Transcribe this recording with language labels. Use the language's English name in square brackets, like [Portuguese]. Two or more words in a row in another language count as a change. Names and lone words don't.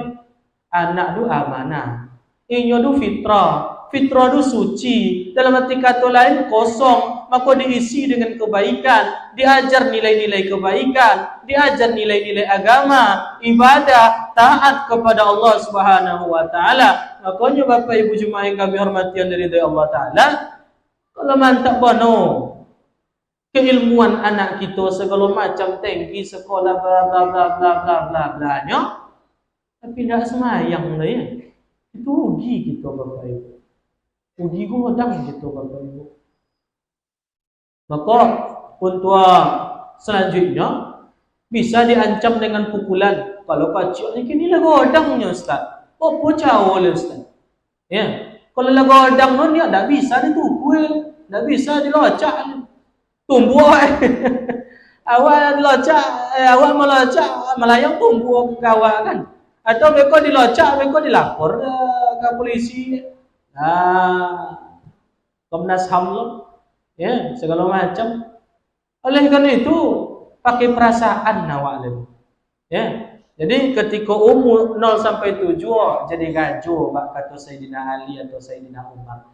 [Minangkabau] Anak tu amanah. Inyo tu fitrah. Fitrah tu suci. [Indonesian] Dalam arti kata lain kosong. Maka diisi dengan kebaikan. Diajar nilai-nilai kebaikan. Diajar nilai-nilai agama. Ibadah. Taat kepada Allah [Arabic] Subhanahu wa ta'ala. [Indonesian] Makanya Bapak Ibu jemaah yang kami hormati yang dari [Arabic] Allah ta'ala. [Minangkabau] Kalau mantap bono. Keilmuan anak kita segala macam tinggi sekolah bla bla bla bla bla bla bla nya. [Indonesian] Tapi tidak semayang ya. Itu rugi kita Bapak Ibu. [Minangkabau] Rugi godang kita Bapak Ibu. Maka untuk selanjutnya bisa diancam dengan pukulan. Kalau kacau ni kini lah godangnya Ustaz. Apa jauh lah Ustaz. [Indonesian] Ya. [Minangkabau] Kalau lah godang ni dia tak bisa ditukul. Tak bisa dilocak. Tumbuh awak dilocak. Awak melocak melayang tumbuh ke awak kan. [Indonesian] Atau mereka dilocak, mereka dilapor ke polisi. [Minangkabau] Komnas HAM lo. Ya, segala macam. Oleh karena itu, pakai perasaan awak le. [Indonesian] Ya. [Minangkabau] Jadi ketika umur 0 sampai 7 jadi gajo bak kata Sayyidina Ali atau Sayyidina Umar.